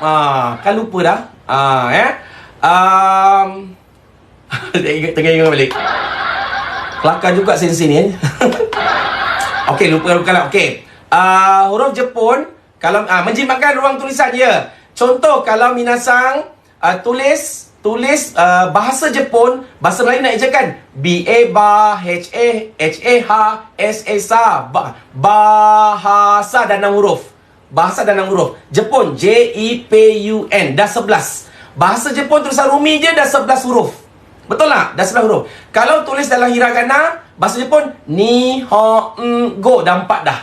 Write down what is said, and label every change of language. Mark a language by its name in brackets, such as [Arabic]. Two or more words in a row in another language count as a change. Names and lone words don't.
[Malay] Kan lupa dah. Tengah ingat balik. Kelakar juga sensei ni. Okey, lupa lah. Okey. Huruf Jepun, kalau menjimatkan ruang tulisan ya. Contoh kalau minasang tulis bahasa Jepun, bahasa Melayu nak ejakan BA-HA-HA-H-S-A-S-A bahasa dan 6 huruf. Bahasa dan 6 huruf. Jepun J-E-P-U-N dah 11. Bahasa Jepun tulisan Rumi je dah 11 huruf. Betul tak? Dah 11 huruf. Kalau tulis dalam hiragana, bahasa Jepun Nihongo dah 4 dah.